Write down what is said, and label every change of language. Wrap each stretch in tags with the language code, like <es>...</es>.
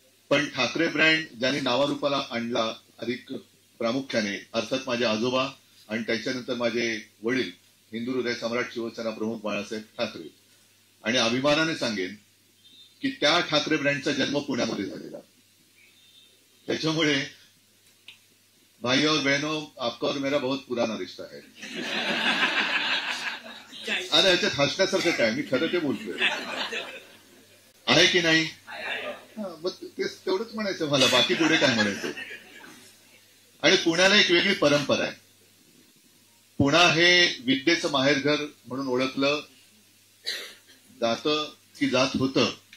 <mr>पण ठाकरे ब्रँड ज्यांनी नावारूपाला आणला अधिक प्रामुख्याने अर्थात माझे आजोबा आणि त्याच्यानंतर माझे वडील हिंदू हृदय सम्राट शिवसेना प्रमुख बाळासाहेब ठाकरे. आणि अभिमानाने सांगेन की त्या ठाकरे ब्रँडचा जन्म पुण्यामध्ये झालेला. त्याच्यामुळे</mr> <hi>भाई और बहनों, आपका और मेरा बहुत पुराना रिश्ता है.</hi> <mr>अरे याच्यात हसण्यासारखं काय, मी खरं ते बोलतोय. आहे की नाही? मग तेवढंच म्हणायचं मला, बाकी पुढे काय म्हणायचं. आणि पुण्याला एक वेगळी परंपरा आहे. पुणा हे विद्येचं माहेरघर म्हणून ओळखलं जातं की जात होतं.</mr>